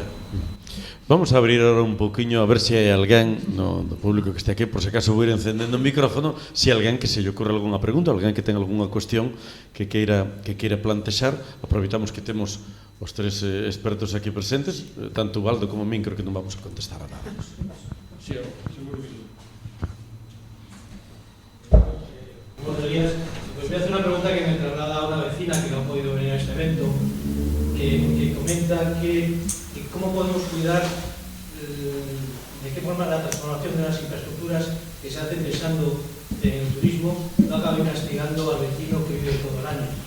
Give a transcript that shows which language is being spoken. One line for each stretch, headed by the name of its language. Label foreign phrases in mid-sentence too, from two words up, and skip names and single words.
Galician: Vamos a abrir ahora un poquinho a ver se hai alguén do público que este aquí, por se acaso vou ir encendendo o micrófono, se hai alguén que se lle ocorre algunha pregunta, alguén que ten algunha cuestión que queira plantexar. Aproveitamos que temos os tres expertos aquí presentes, tanto Ubaldo como min, creo que non vamos a contestar a nada.
Spanish: Sí, seguro que sí. Buenos días. Pues voy a hacer una pregunta que me traslada a una vecina que no ha podido venir a este evento, que comenta que cómo podemos cuidar de qué forma la transformación de las infraestructuras que se hacen pensando en el turismo no acabe castigando al vecino que vive todo el año.